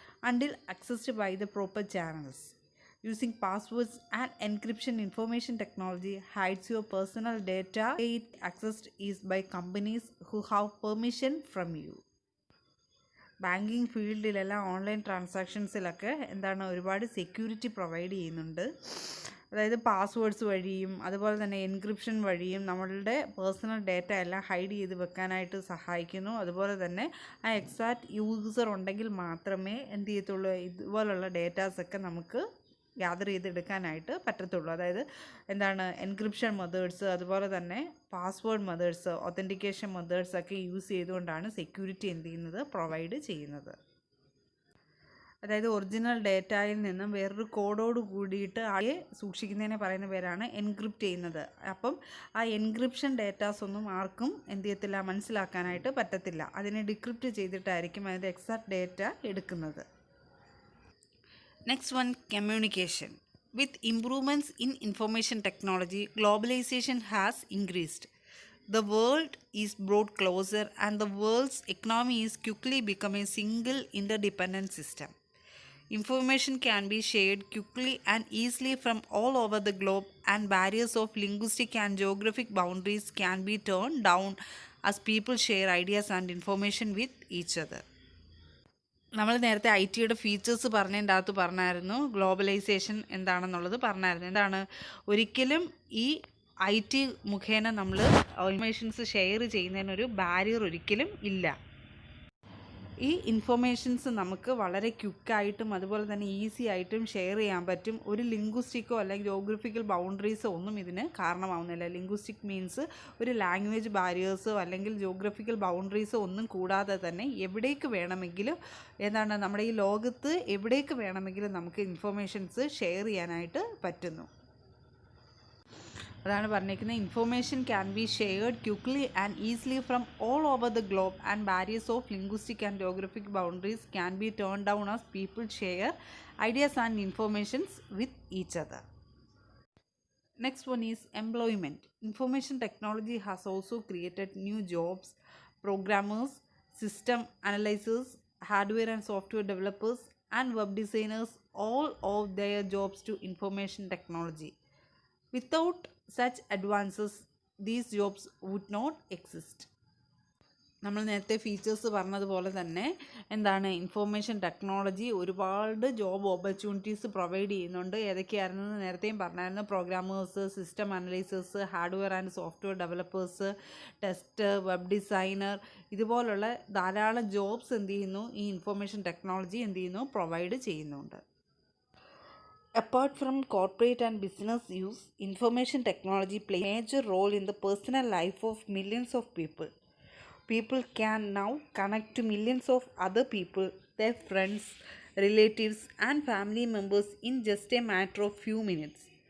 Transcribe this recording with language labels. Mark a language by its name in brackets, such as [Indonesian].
[English] until accessed by the proper channels. Using passwords and encryption, information technology hides your personal data. It accessed is by companies who have permission from you. [Malayalam] Banking ഫീൽഡിലെല്ലാം online ട്രാൻസാക്ഷൻസിലൊക്കെ എന്താണ് ഒരുപാട് security provide ചെയ്യുന്നുണ്ട്. അതായത് passwords വഴിയും അതുപോലെ തന്നെ encryption വഴിയും നമ്മളുടെ personal data എല്ലാം ഹൈഡ് ചെയ്ത് വെക്കാനായിട്ട് സഹായിക്കുന്നു. അതുപോലെ തന്നെ ആ എക്സാക്റ്റ് യൂസർ ഉണ്ടെങ്കിൽ മാത്രമേ എന്ത് ചെയ്യത്തുള്ളൂ, ഇതുപോലുള്ള ഡേറ്റാസൊക്കെ നമുക്ക് ഗ്യാദർ ചെയ്തെടുക്കാനായിട്ട് പറ്റത്തുള്ളൂ. അതായത് എന്താണ് എൻക്രിപ്ഷൻ മെത്തേഡ്സ്, അതുപോലെ തന്നെ പാസ്വേഡ് മെത്തേഡ്സ്, ഒത്തൻറ്റിക്കേഷൻ മെത്തേഡ്സ് ഒക്കെ യൂസ് ചെയ്തുകൊണ്ടാണ് സെക്യൂരിറ്റി എന്ത് ചെയ്യുന്നത്, പ്രൊവൈഡ് ചെയ്യുന്നത്. അതായത് ഒറിജിനൽ ഡേറ്റയിൽ നിന്നും വേറൊരു കോഡോട് കൂടിയിട്ട് ആകെ സൂക്ഷിക്കുന്നതിനെ പറയുന്ന പേരാണ് എൻക്രിപ്റ്റ് ചെയ്യുന്നത്. അപ്പം ആ എൻക്രിപ്ഷൻ ഡേറ്റാസ് ഒന്നും ആർക്കും എന്ത് ചെയ്യത്തില്ല, മനസ്സിലാക്കാനായിട്ട് പറ്റത്തില്ല. അതിനെ ഡിക്രിപ്റ്റ് ചെയ്തിട്ടായിരിക്കും അതിൻ്റെ എക്സാക്റ്റ് ഡേറ്റ എടുക്കുന്നത്. [English] Next one, communication. With improvements in information technology, globalization has increased. The world is brought closer and the world's economy is quickly becoming a single interdependent system. Information can be shared quickly and easily from all over the globe, and barriers of linguistic and geographic boundaries can be turned down as people share ideas and information with each other. [Malayalam] നമ്മൾ നേരത്തെ ഐ.ടിയുടെ features പറഞ്ഞതിൻ്റെ അകത്ത് പറഞ്ഞായിരുന്നു, globalisation എന്താണെന്നുള്ളത് പറഞ്ഞായിരുന്നു. എന്താണ്, ഒരിക്കലും ഈ ഐ.ടി മുഖേന നമ്മൾ ഇൻഫർമേഷൻസ് ഷെയർ ചെയ്യുന്നതിനൊരു ബാരിയർ ഒരിക്കലും ഇല്ല. ഈ ഇൻഫർമേഷൻസ് നമുക്ക് വളരെ ക്വിക്കായിട്ടും അതുപോലെ തന്നെ ഈസി ആയിട്ടും ഷെയർ ചെയ്യാൻ പറ്റും. ഒരു ലിംഗ്വിസ്റ്റിക്കോ അല്ലെങ്കിൽ ജോഗ്രഫിക്കൽ ബൗണ്ടറീസോ ഒന്നും ഇതിന് കാരണമാവുന്നില്ല. ലിംഗ്വിസ്റ്റിക് മീൻസ് ഒരു ലാംഗ്വേജ് ബാരിയേഴ്സോ അല്ലെങ്കിൽ ജോഗ്രഫിക്കൽ ബൗണ്ടറീസോ ഒന്നും കൂടാതെ തന്നെ എവിടേക്ക് വേണമെങ്കിലും എന്താണ് നമ്മുടെ ഈ ലോകത്ത് എവിടേക്ക് വേണമെങ്കിലും നമുക്ക് ഇൻഫർമേഷൻസ് ഷെയർ ചെയ്യാനായിട്ട് പറ്റുന്നു. അതാണ് പറഞ്ഞിരിക്കുന്നത്, [English] Information can be shared quickly and easily from all over the globe and barriers of linguistic and geographic boundaries can be turn down as people share ideas and informations with each other. Next one is employment. Information technology has also created new jobs. Programmers, system analysts, hardware and software developers, and web designers all owe their jobs to information technology. Without such advances, these jobs would not exist. [Malayalam] നമ്മൾ നേരത്തെ features പറഞ്ഞതുപോലെ തന്നെ എന്താണ്, information technology ഒരുപാട് job opportunities provide ചെയ്യുന്നുണ്ട്. ഏതൊക്കെയായിരുന്നെന്ന് നേരത്തെയും പറഞ്ഞായിരുന്നു. Programmers, system അനലൈസേഴ്സ്, hardware and software developers, tester, web designer, ഇതുപോലുള്ള ധാരാളം ജോബ്സ് എന്ത് ചെയ്യുന്നു, ഈ ഇൻഫർമേഷൻ ടെക്നോളജി എന്ത് ചെയ്യുന്നു, പ്രൊവൈഡ് ചെയ്യുന്നുണ്ട്. [English] Apart from corporate and business use, information technology plays a major role in the personal life of millions of people. People can now connect to millions of other people, their friends, relatives, and family members in just a matter of few minutes.